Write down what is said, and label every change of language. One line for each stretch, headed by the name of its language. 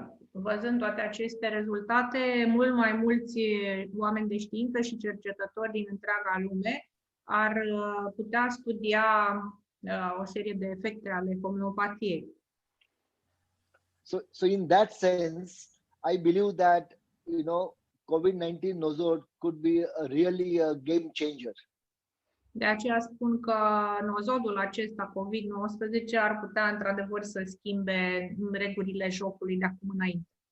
Romanian: Văzând toate aceste rezultate, mult mai mulți oameni de știință și cercetători din întreaga lume ar putea studia o serie de efecte ale homeopatiei.
English: So in that sense, I believe that COVID-19 nosod could be really a game changer.
Romanian: De aceea spun că nosodul acesta COVID-19 ar putea într-adevăr să schimbe regulile jocului de acum înainte.